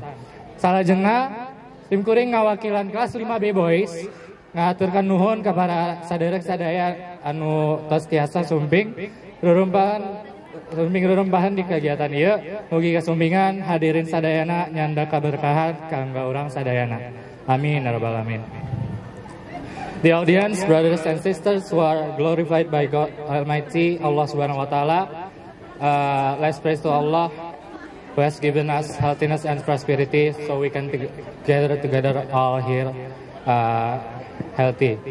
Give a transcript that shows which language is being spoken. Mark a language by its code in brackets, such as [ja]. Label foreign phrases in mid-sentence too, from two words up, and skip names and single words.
[su] Salajengna tim kuring ngawakilan kelas 5B boys ngaturkan nuhun kepada saderek sadaya anu tos tiasa sumping rurumpahan di kegiatan ieu. Mugi kasumpingan hadirin sadayana nyanda kaberkahan kanggo urang sadayana. [ar] آمين يا رب العالمين. [en] The audience, brothers and sisters who are glorified by God Almighty, [ar] الله سبحانه وتعالى, [en] let's praise to Allah who has given us healthiness and prosperity, so we can gather together all here healthy.